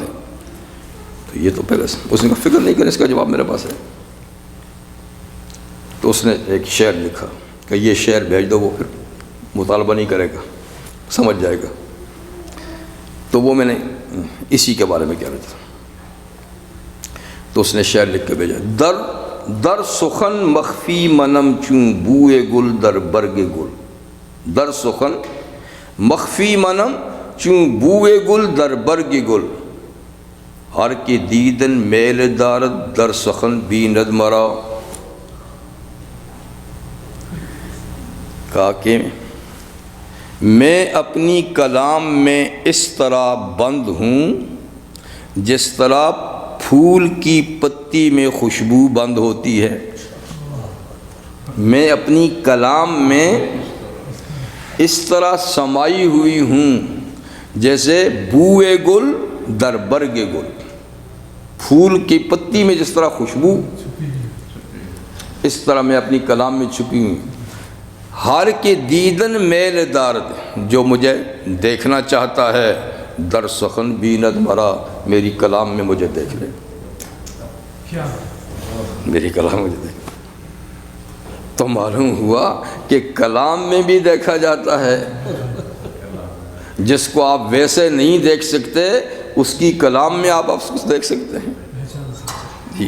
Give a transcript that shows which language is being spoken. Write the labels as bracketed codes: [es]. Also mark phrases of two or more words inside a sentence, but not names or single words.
[ur] تو یہ تو پہلے سے اس نے کہا فکر نہیں کریں، اس کا جواب میرے پاس ہے۔ تو اس نے ایک شعر لکھا کہ یہ شعر بھیج دو، وہ پھر مطالبہ نہیں کرے گا، سمجھ جائے گا۔ تو وہ میں نے اسی کے بارے میں کہہ رہا تھا، تو اس نے شعر لکھ کے بھیجا، [fa] در سخن مخفی منم چوں بوئے گل در برگ گل، در سخن مخفی منم چوں بوئے گل در برگ گل، ہر کے دیدن میل دارد در سخن بیند مرا۔ [ur] کہا کہ میں اپنی کلام میں اس طرح بند ہوں جس طرح پھول کی پتی میں خوشبو بند ہوتی ہے، میں اپنی کلام میں اس طرح سمائی ہوئی ہوں جیسے [fa] بوئے گل در برگ گل، [ur] پھول کی پتی میں جس طرح خوشبو، اس طرح میں اپنی کلام میں چھپی ہوں۔ [fa] ہر کے دیدن میل دارد، [ur] جو مجھے دیکھنا چاہتا ہے، [fa] در سخن بیند مرا، [ur] میری کلام میں مجھے دیکھ لے، میری کلام مجھے دیکھ لے۔ تو معلوم ہوا کہ کلام میں بھی دیکھا جاتا ہے، جس کو آپ ویسے نہیں دیکھ سکتے اس کی کلام میں آپ اس کو دیکھ سکتے ہیں جی۔